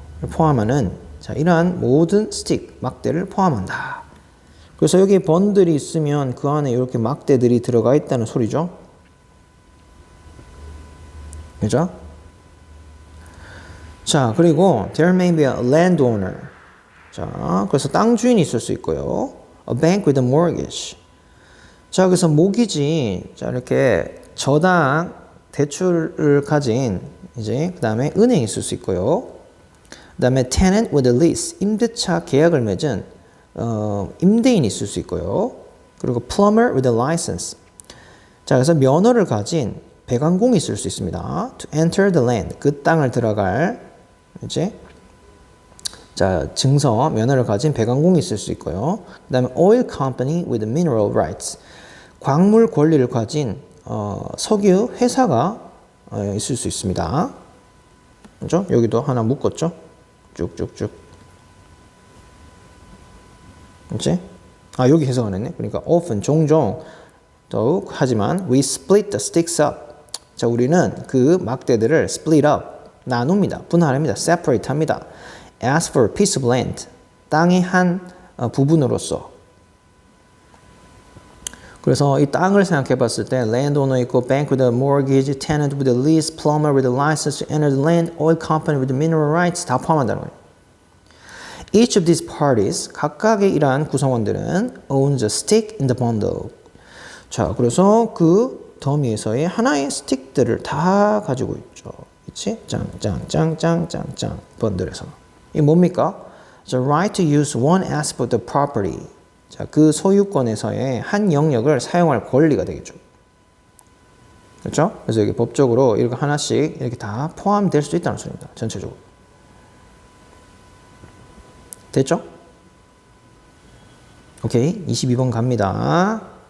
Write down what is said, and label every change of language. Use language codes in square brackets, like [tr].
[ko] 포함하는 자, 이러한 모든 스틱 막대를 포함한다. 그래서 여기 번들이 있으면 그 안에 이렇게 막대들이 들어가 있다는 소리죠. 그죠? 자, 그리고 [en] there may be a landowner. [ko] 자, 그래서 땅 주인이 있을 수 있고요. [en] A bank with a mortgage. [ko] 자, 그래서 모기지. 자, 이렇게 저당 대출을 가진 이제 그다음에 은행이 있을 수 있고요. 그다음에 [en] tenant with a lease. [ko] 임대차 계약을 맺은 임대인이 있을 수 있고요. 그리고 [en] plumber with a license. [ko] 자, 그래서 면허를 가진 배관공이 있을 수 있습니다. [en] To enter the land. [ko] 그 땅을 들어갈 이제 자, 증서, 면허를 가진 배관공이 있을 수 있고요. 그 다음에 [en] oil company with mineral rights. [ko] 광물 권리를 가진 석유 회사가 있을 수 있습니다. 그죠? 여기도 하나 묶었죠? 쭉쭉쭉. 그치? 아, 여기 해석 안 했네. 그러니까 often, 종종, 더욱, 하지만 [en] we split the sticks up. [ko] 자, 우리는 그 막대들을 split up, 나눕니다. 분할합니다. separate 합니다. [en] As for a piece of land, [ko] 땅의 한 부분으로서. 그래서 이 땅을 생각해 봤을 때 [en] landowner 있고 bank with a mortgage, tenant with a lease, plumber with a license to enter the land, oil company with mineral rights [ko] 다 포함한다는 거예요. [en] Each of these parties, [ko] 각각의 이러한 구성원들은 [en] owns a stick in the bundle. [ko] 자, 그래서 그 더미에서의 하나의 스틱들을 다 가지고 있죠. 그치? 짱짱짱짱짱짱 번들에서. 이 뭡니까? [en] The right to use one aspect of property. [ko] 자, 그 소유권에서의 한 영역을 사용할 권리가 되겠죠. 그렇죠? 그래서 여기 법적으로 이렇게 하나씩 이렇게 다 포함될 수 있다는 소리입니다. 전체적으로. 됐죠? 오케이. 22번 갑니다.